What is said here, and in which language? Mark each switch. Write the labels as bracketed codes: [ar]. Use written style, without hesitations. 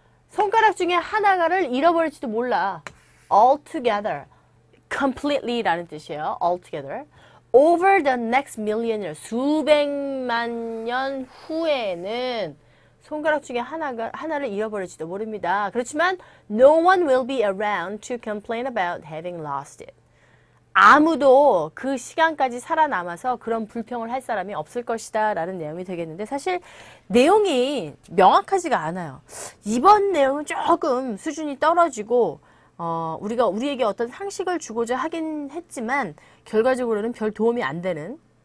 [ko] 손가락 중에 하나를 잃어버릴지도 몰라. [en] altogether, completely [ko] 라는 뜻이에요. [en] altogether. Over the next million years, [ko] 수백만 년 후에는 손가락 중에 하나를 잃어버릴지도 모릅니다. 그렇지만 [en] no one will be around to complain about having lost it. [ko] 아무도 그 시간까지 살아남아서 그런 불평을 할 사람이 없을 것이다 라는 내용이 되겠는데 사실 내용이 명확하지가 않아요. 이번 내용은 조금 수준이 떨어지고 우리가 우리에게 어떤 상식을 주고자 하긴 했지만 결과적으로는 별 도움이 안 되는